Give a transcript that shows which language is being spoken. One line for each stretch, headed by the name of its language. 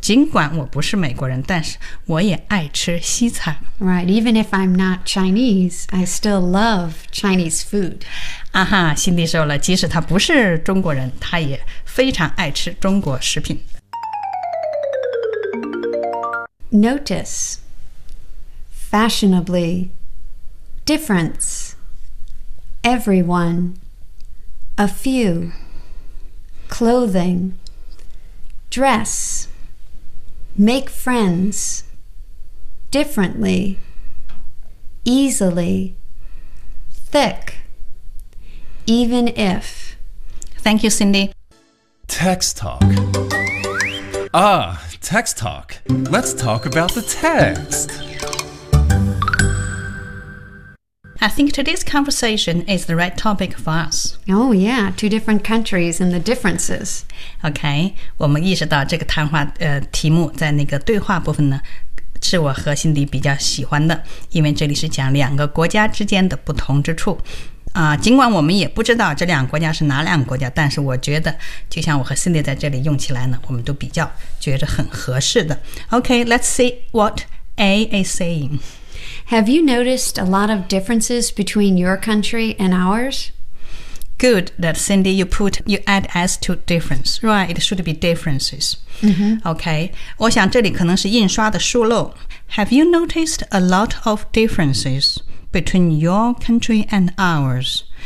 Chinese: 尽管我不是美国人，但是我也爱吃西餐。
English: Right, even if I'm not Chinese, I still love Chinese food.
Chinese: 啊哈，辛迪说了，即使他不是中国人，他也非常爱吃中国食品。
English: Notice, fashionably, difference, everyone, a few, clothing. Dress, make friends, differently, easily, thick, even if. Thank you, Cindy. Text talk. Ah, text talk. Let's talk about the text. I think today's conversation is the right topic for us. Oh, yeah, two different countries and the differences.
Chinese: Okay, 我们意识到这个谈话、题目在那个对话部分呢，是我和辛迪比较喜欢的，因为这里是讲两个国家之间的不同之处。尽管我们也不知道这两个国家是哪两个国家，但是我觉得就像我和辛迪在这里用起来呢，我们都比较觉得很合适的。
English: Okay, let's see what A is saying. Have you noticed a lot of differences between your country and ours? Good that Cindy, you add S to difference. Right, it should be differences.、 Mm-hmm.
Chinese: Okay, 我想这里可能是印刷的疏漏。
English: Have you noticed a lot of differences between your country and ours?